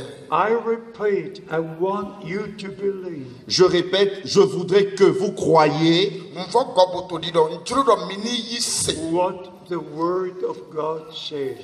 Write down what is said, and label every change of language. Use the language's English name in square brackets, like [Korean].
[English] I repeat, I want you to believe. [French] Je répète, je voudrais que vous croyiez [English] What the word of God says.